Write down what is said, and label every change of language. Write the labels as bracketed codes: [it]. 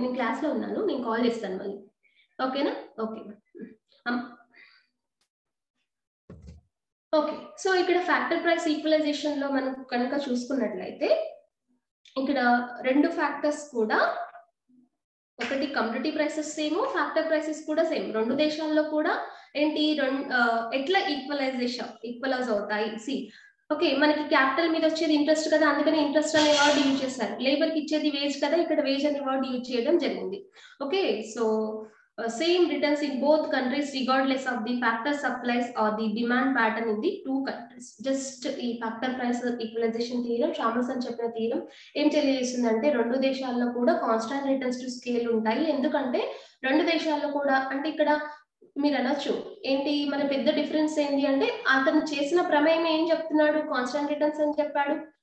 [te] నేను క్లాస్ లో ఉన్నాను, నేను కాల్ చేస్తాను మళ్ళీ. ఓకేనా? ఓకే ఓకే, సో ఇక్కడ ఫ్యాక్టర్ ప్రైస్ ఈక్వలైజేషన్ లో మనం కనుక చూసుకున్నట్లయితే ఇక్కడ రెండు ఫ్యాక్టర్స్ కూడా ఒకటి community prices same, factor prices కూడా సేమ్. రెండు దేశాల్లో కూడా ఏంటి ఎట్లా ఈక్వలైజ్ అవుతాయి. సి ఓకే, మనకి క్యాపిటల్ మీద వచ్చేది ఇంట్రెస్ట్ కదా, అందుకని ఇంట్రెస్ట్ అనే వర్డ్ యూజ్ చేశారు. లేబర్ కి ఇచ్చేది వేజ్ కదా, ఇక్కడ వేజ్ అనే వర్డ్ యూజ్ చేయడం జరిగింది. [en] Okay, so same returns in both countries regardless of the factor supplies or the demand pattern in the two countries. [te] Just ఈ factor price equalization theorem చామల్సన్ చెప్పిన థియరం ఏం తెలియజేస్తుందంటే రెండు దేశాల్లో కూడా కాన్స్టాంట్ రిటర్న్స్ టు స్కేల్ ఉంటాయి. ఎందుకంటే రెండు దేశాల్లో కూడా అంటే ఇక్కడ మీరు అనొచ్చు ఏంటి మన పెద్ద డిఫరెన్స్ ఏంటి అంటే అతను చేసిన ప్రమేయం ఏం చెప్తున్నాడు, కాన్స్టాంట్ రిటర్న్స్ అని చెప్పాడు.